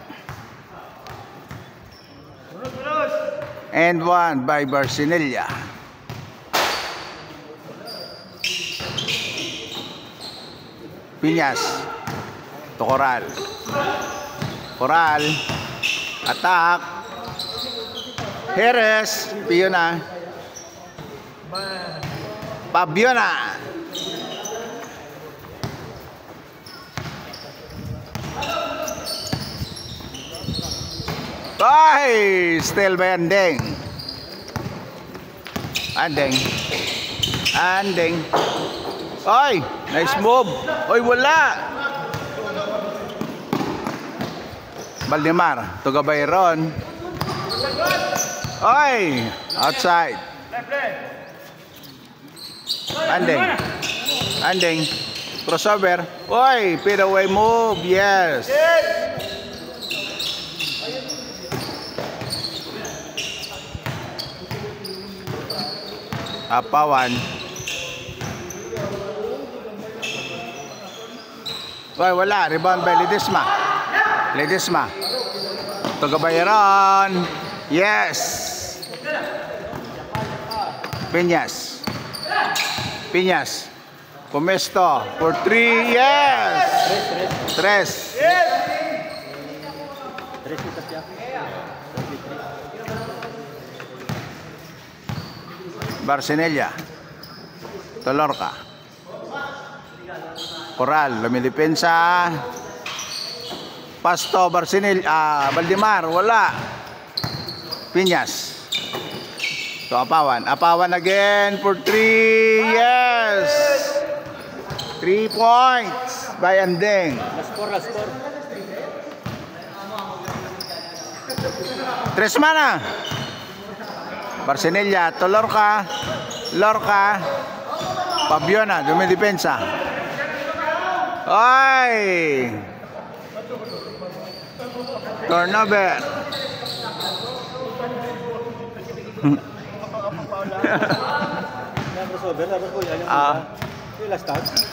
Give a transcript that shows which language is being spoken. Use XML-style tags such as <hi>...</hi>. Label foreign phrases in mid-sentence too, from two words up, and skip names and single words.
<en>And one by Barcinella. Piñas. To Coral. Coral. Attack. Jerez. Piona. Pabiona. Ay! Still by Andeng. Andeng. Andeng. Ay! Nice move. Oy, wala. Valdemar. To Gabayron. Ay! Outside. Andeng. Andeng. Crossover. Oy! Fade away move. Yes. Apawan. Oy, wala. Rebound by Ledesma. Ledesma. To Gabayron. Yes. Piñas. Piñas. Comesto for 3. Yes. Tres. Barcinella. To Lorca. Coral, lumidepensa. Pasto, Barcinella, Valdemar, wala. Piñas. To Apawan. Apawan again for 3. Yes. 3 points by Andeng. Last score. Tres mana. Barcinella to Lorca. Lorca. Pabiona, dumidepensa. Ay! Turnover. Last out.</en>